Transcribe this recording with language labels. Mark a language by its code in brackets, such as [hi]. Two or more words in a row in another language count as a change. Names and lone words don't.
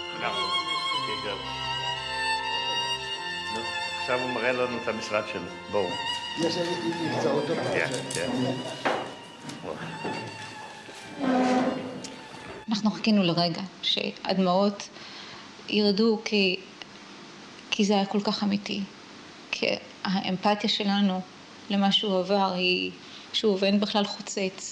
[he] עכשיו הוא מראה לנו את המשרד שלו. בואו. [pl] Jeżeli inni chcą, to proszę. [he] אנחנו חיכינו לרגע שהדמעות ירדו כי זה היה כל כך אמיתי. כי האמפתיה שלנו למה שהוא עבר היא, שוב, אין בכלל חוצץ.